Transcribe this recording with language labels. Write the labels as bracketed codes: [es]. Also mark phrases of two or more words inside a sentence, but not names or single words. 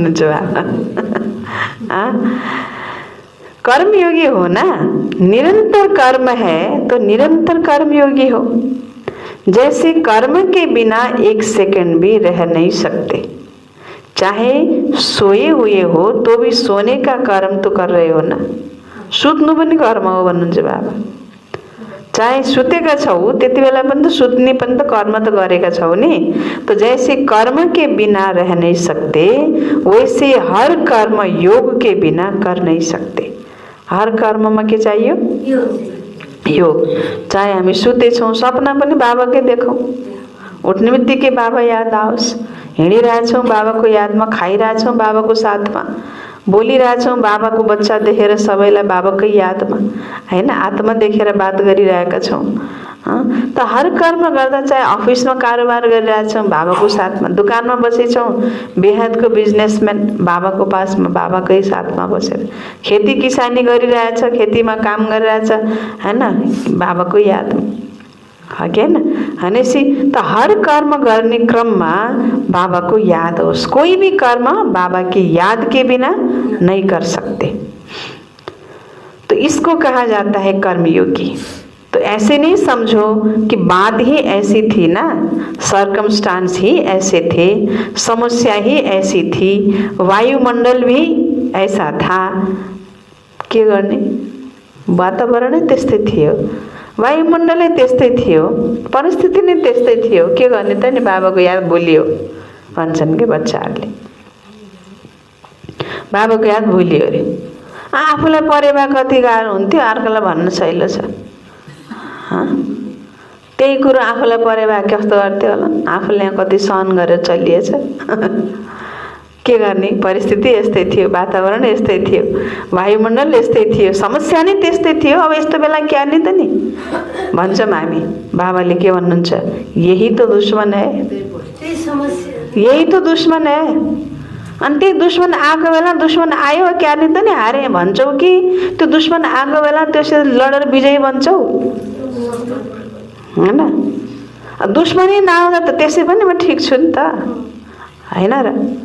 [hi] कर्मयोगी हो ना, निरंतर कर्म है तो निरंतर कर्मयोगी हो। जैसे कर्म के बिना एक सेकंड भी रह नहीं सकते, चाहे सोए हुए हो तो भी सोने का कर्म तो कर रहे हो ना, [ne] सुत्नु पनि कर्म हो भन्नुहुन्छ बाबा। चाहे सुतेका छौ त्यति बेला पनि त सुत्ने पनि त कर्म त गरेका छौ नि। [hi] तो जैसे कर्म के बिना रह नहीं सकते वैसे हर कर्म योग के बिना कर नहीं सकते। [ne] हर कर्ममा के चाहियो? योग। चाहे हामी सुतेछौँ सपना पनि बाबाकै देखौँ, उठ्ने बित्तिकै बाबा याद आओस्, हिँडिरहेछौँ बाबाको यादमा, खाइरहेछौँ बाबाको साथमा, बोलिरहेछौँ बाबाको बच्चा देखेर सबैलाई बाबाकै यादमा, हैन? आत्मा देखेर बात गरिरहेका छौँ। त हर कर्म गर्दा, चाहे अफिसमा कारोबार गरिरहेछौँ बाबाको साथमा, दोकानमा बसेछौँ बेहदको बिजनेसम्यान बाबाको पासमा बाबाकै साथमा बसेर, खेती किसानी गरिरहेछ खेतीमा काम गरिरहेछ, हैन? बाबाको यादमा। हो कि होइन? भनेपछि त हर कर्म गर्ने क्रममा बाबाको याद होस्। [hi] कोई भी कर्म बाबा की याद के बिना नहीं कर सकते। तो इसको कहा जाता है कर्मयोगी। तो ऐसे नहीं समझो कि बात ही ऐसी थी ना, सर्कमस्टांस ही ऐसे थे, समस्या ही ऐसी थी, वायुमण्डल भी ऐसा था, [ne] के गर्ने? वातावरणै त्यस्तै थियो, वायुमण्डलै त्यस्तै थियो, परिस्थिति नै त्यस्तै थियो, के गर्ने त नि? बाबाको याद भुलियो भन्छन् के बच्चाहरूले। बाबाको याद भुलियो अरे। आफूलाई परे भए कति गाह्रो हुन्थ्यो, अर्कोलाई भन्न सहिलो छ। त्यही कुरो आफूलाई परे भए कस्तो गर्थ्यो होला? आफूले यहाँ कति सहन गरेर चलिएछ। के गर्ने? परिस्थिति यस्तै थियो, वातावरण यस्तै थियो, वायुमण्डल यस्तै थियो, समस्या नै त्यस्तै थियो। अब यस्तो बेला क्या नि त नि भन्छौँ हामी। बाबाले के भन्नुहुन्छ? [hi] यही तो दुश्मन है, यही तो दुश्मन है। [ne] अनि त्यही दुश्मन आएको बेला दुश्मन आयो क्या नि त नि हारे भन्छौ कि त्यो दुश्मन आएको बेला त्यसले लडेर विजयी बन्छौ? हैन? दुश्मनी नआउँदा त त्यसै पनि म ठिक छु नि त, हैन र?